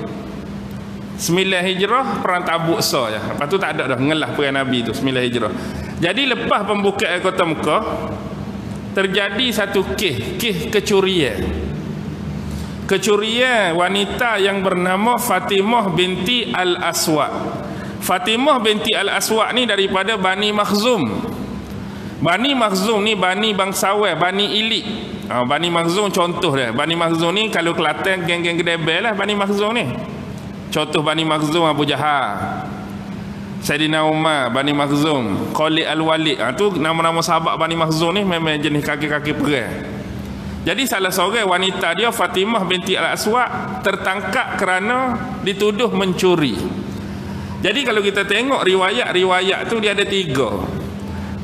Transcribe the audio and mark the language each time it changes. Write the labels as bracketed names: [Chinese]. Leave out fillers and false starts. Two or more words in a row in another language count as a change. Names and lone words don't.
[Malay] 9 Hijrah perang Tabuk saja. Lepas tu tak ada dah ngelah perang Nabi tu 9 Hijrah. Jadi lepas pembukaan kota Mekah terjadi satu kes kecurian. Kecurian wanita yang bernama Fatimah binti Al-Aswad. Fatimah binti Al-Aswad ni daripada Bani Makhzum. Bani Makhzum ni Bani bangsawan, Bani Ilik. Bani Makhzum contoh dia. Bani Makhzum ni kalau Kelantan geng-geng Kedebel lah Bani Makhzum ni. Contoh Bani Makhzum Abu Jahal, Sayyidina Umar, Bani Makhzum, Khalid Al-Walid. Tu nama-nama sahabat Bani Makhzum ni memang jenis kaki-kaki perang. Jadi salah seorang wanita dia Fatimah binti Al-Aswad tertangkap kerana dituduh mencuri. Jadi kalau kita tengok riwayat tu dia ada 3.